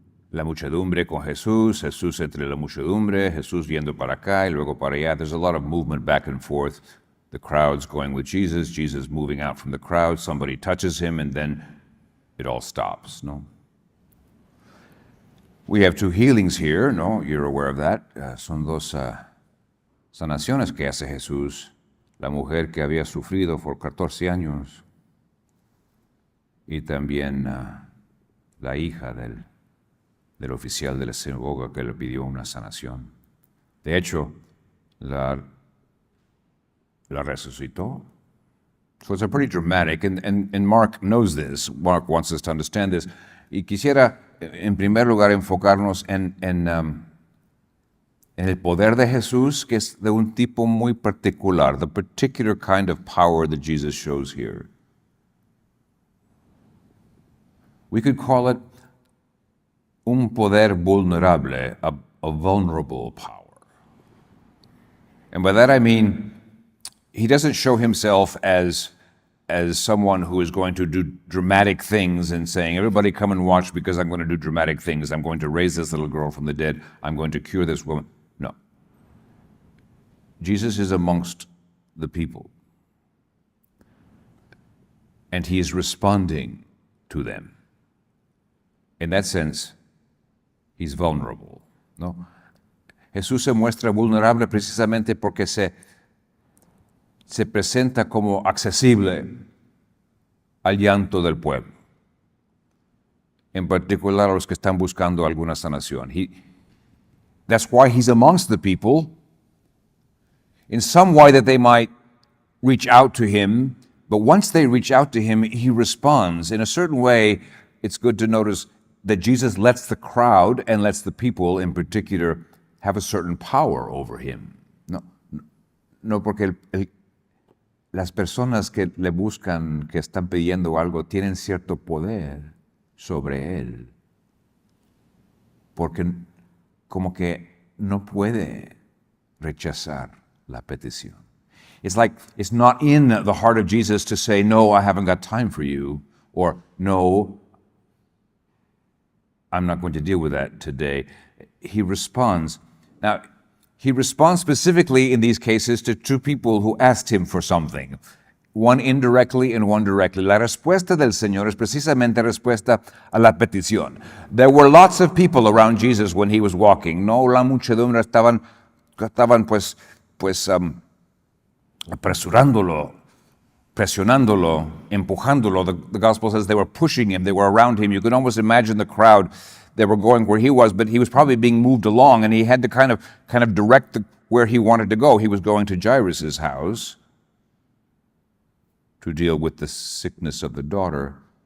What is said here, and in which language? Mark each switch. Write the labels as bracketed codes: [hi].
[es] La muchedumbre con Jesús, Jesús entre la muchedumbre, Jesús viendo para acá y luego para allá. [en] There's a lot of movement back and forth. The crowd's going with Jesus, Jesus moving out from the crowd, somebody touches him, and then it all stops, no? We have two healings here, no? You're aware of that. [es] Son dos sanaciones que hace Jesús. La mujer que había sufrido por 14 años y también la hija del oficial de la sinagoga que le pidió una sanación. De hecho, la resucitó. [en] So it's a pretty dramatic, and Mark knows this. Mark wants us to understand this. [es] Y quisiera, en primer lugar, enfocarnos en el poder de Jesús, que es de un tipo muy particular, [en] the particular kind of power that Jesus shows here. We could call it [es] un poder vulnerable, [en] a vulnerable power. And by that I mean, he doesn't show himself as someone who is going to do dramatic things and saying, everybody come and watch because I'm going to do dramatic things. I'm going to raise this little girl from the dead. I'm going to cure this woman. No. Jesus is amongst the people. And he is responding to them. In that sense, he's vulnerable, ¿no? [es] Jesús se muestra vulnerable precisamente porque se presenta como accesible al llanto del pueblo, en particular a los que están buscando alguna sanación. [en] That's why he's amongst the people, in some way that they might reach out to him, but once they reach out to him, he responds. In a certain way, it's good to notice that Jesus lets the crowd and lets the people in particular have a certain power over him. [es] No porque las personas que le buscan, que están pidiendo algo, tienen cierto poder sobre él. Porque como que no puede rechazar la petición. [en] It's like, it's not in the heart of Jesus to say, no, I haven't got time for you, or no, I'm not going to deal with that today. He responds. Now, he responds specifically in these cases to two people who asked him for something, one indirectly and one directly. [es] La respuesta del Señor es precisamente respuesta a la petición. [en] There were lots of people around Jesus when he was walking. [es] No, la muchedumbre estaban pues apresurándolo, presionándolo, empujándolo. [en] The gospel says they were pushing him, they were around him. You can almost imagine the crowd. They were going where he was, but he was probably being moved along, and he had to kind of direct where he wanted to go. He was going to Jairus' house to deal with the sickness of the daughter.